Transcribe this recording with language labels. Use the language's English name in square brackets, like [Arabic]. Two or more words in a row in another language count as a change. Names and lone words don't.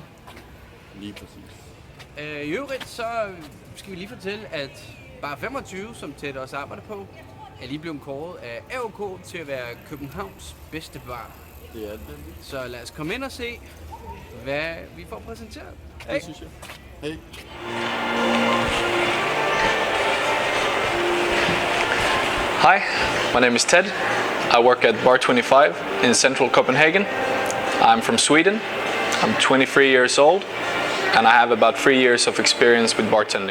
[Danish] Lige præcis. I øvrigt så skal vi lige fortælle, at bar 25, som Ted også arbejder på, er lige blevet kåret af AOK til at være Københavns bedste bar. Det er det. Så lad os komme ind og se, hvad vi får præsenteret. Hey. Det synes jeg. Hej. [English] Hi, my name is Ted. I work at Bar 25 in central Copenhagen. I'm from Sweden. I'm 23 years old and I have about 3 years of experience with bartending.